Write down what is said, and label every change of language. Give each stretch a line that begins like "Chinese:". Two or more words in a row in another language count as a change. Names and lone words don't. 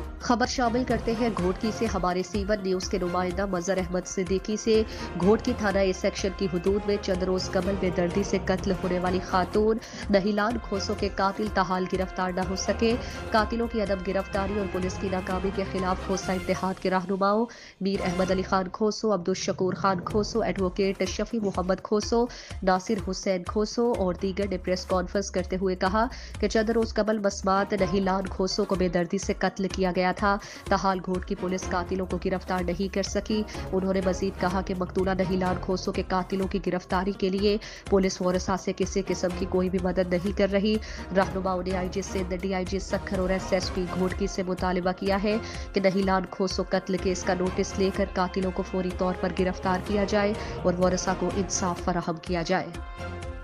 Urdu: خبر شامل کرتے ہیں گھوٹکی سے۔ ہمارے سیون نیوز کے نمائندہ مظہر احمد صدیقی سے گھوٹکی تھانہ اے سیکشن کی حدود میں چند روز قبل بے دردی سے قتل ہونے والی خاتون نہیلان کھوسو کے قاتل تاحال گرفتار نہ ہو سکے. قاتلوں کی عدم گرفتاری اور پولیس کی ناکامی کے خلاف کھوسہ اتحاد کے رہنماؤں میر احمد علی خان کھوسو، عبدالشکور خان کھوسو، ایڈووکیٹ شفیع محمد کھوسو، ناصر حسین کھوسو اور دیگر نے پریس کانفرنس کرتے ہوئے کہا کہ چند روز قبل مسمات نہیلان کھوسو کو بے دردی سے قتل کیا گیا تھا. تاحال گھوٹ کی پولیس قاتلوں کو گرفتار نہیں کر سکی. انہوں نے مزید کہا کہ مقتولہ نہیلان کھوسو کے قاتلوں کی گرفتاری کے لیے پولیس ورثا سے کسی قسم کی کوئی بھی مدد نہیں کر رہی. رہنماؤں نے آئی جی سندھ، ڈی آئی جی سکھر اور ایس ایس پی گھوٹکی سے مطالبہ کیا ہے کہ نہیلان کھوسو قتل کیس کا نوٹس لے کر قاتلوں کو فوری طور پر گرفتار کیا جائے اور ورثا کو انصاف فراہم کیا جائے.